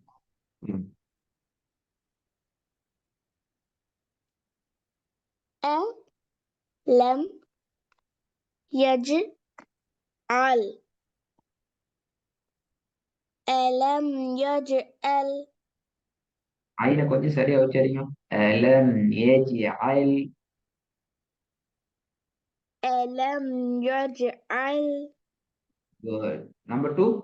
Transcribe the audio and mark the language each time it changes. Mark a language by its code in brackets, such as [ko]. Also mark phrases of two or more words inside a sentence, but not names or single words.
[ar] ألم يجعل ألم يجعل [ta] عينة கொஞ்சம் சரியா உச்சரிங்க. [ar] ألم يجعل. ألم يجعل [en] good. number 2.